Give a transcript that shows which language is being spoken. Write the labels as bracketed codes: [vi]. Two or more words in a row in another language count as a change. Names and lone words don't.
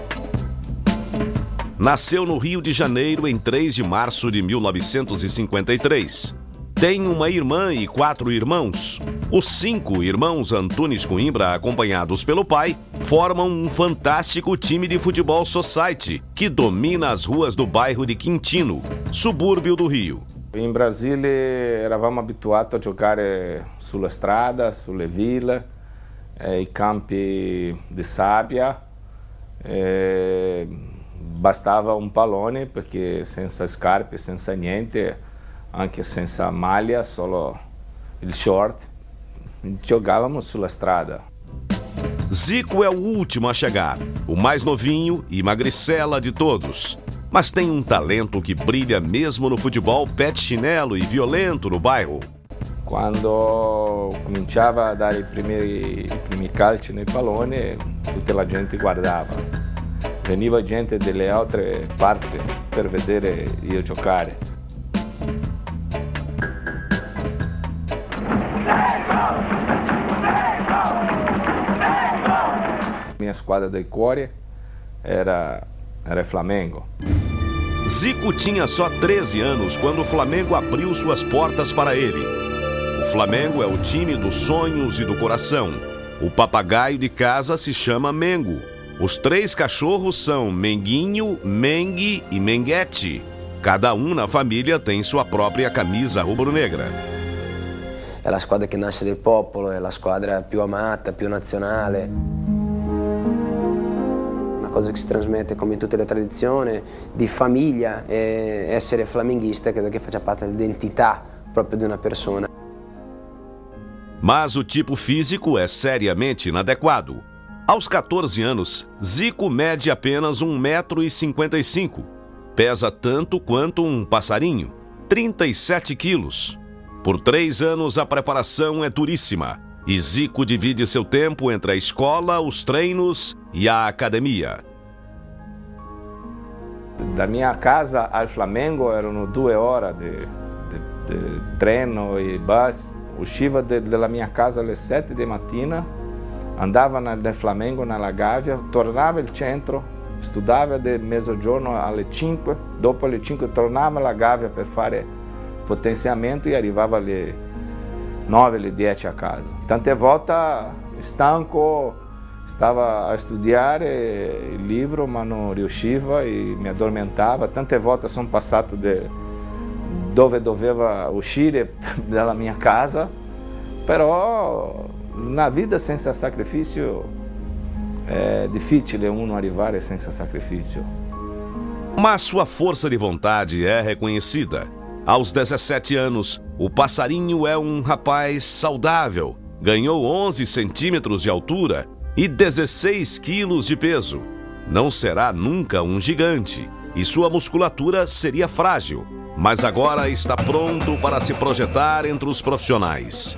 [pt] Nasceu no Rio de Janeiro em 3 de março de 1953. Tem uma irmã e 4 irmãos. Os 5 irmãos Antunes Coimbra, acompanhados pelo pai, formam um fantástico time de futebol society que domina as ruas do bairro de Quintino, subúrbio do Rio. [it] In Brasile eravamo abituati a giocare sulla strada, sulle ville, i campi di sabbia. Bastava un pallone perché senza scarpe, senza niente, anche senza maglia, solo il short, giocavamo sulla strada. [pt] Zico é o último a chegar, o mais novinho e magricela de todos. Mas tem um talento que brilha mesmo no futebol pé de chinelo e violento no bairro. [it] Quando cominciava a dare i primi calci nei palloni, tutta la gente guardava. Veniva gente delle altre parti per vedere io giocare. Minha squadra del cuore era Flamengo. [pt] Zico tinha só 13 anos quando o Flamengo abriu suas portas para ele. O Flamengo é o time dos sonhos e do coração. O papagaio de casa se chama Mengo. Os 3 cachorros são Menguinho, Mengue e Menguete. Cada um na família tem sua própria camisa rubro-negra. [it] É a squadra que nasce del popolo, é a squadra più amata, più nazionale. Cosa che si trasmette come in tutte le tradizioni di famiglia e essere flamenguista credo che faccia parte dell'identità proprio di una persona. [pt] Mas o tipo físico é seriamente inadequado. Aos 14 anos, Zico mede apenas 1,55 m. Pesa tanto quanto um passarinho, 37 quilos. Por 3 anos a preparação é duríssima. E Zico divide seu tempo entre a escola, os treinos e a academia. [it] Da [pt] minha casa [it] al Flamengo erano 2 ore di treno e bus. Usciva dalla mia casa alle 7 di mattina, andava nel Flamengo, nella Gávea, tornava al centro, studiava del mezzogiorno alle 5, dopo alle 5 tornava alla Gávea per fare potenziamento e arrivava alle 9, alle 10 a casa. Tante volte stanco, stava a studiare il libro ma non riusciva e mi addormentava. Tante volte sono passato dove doveva uscire dalla mia casa, però [pt] na vida [it] senza sacrifício [pt] é difícil [it] uno arrivare senza sacrifício. [pt] Mas sua força de vontade é reconhecida. Aos 17 anos, o passarinho é um rapaz saudável. Ganhou 11 centímetros de altura e 16 quilos de peso. Não será nunca um gigante e sua musculatura seria frágil, mas agora está pronto para se projetar entre os profissionais.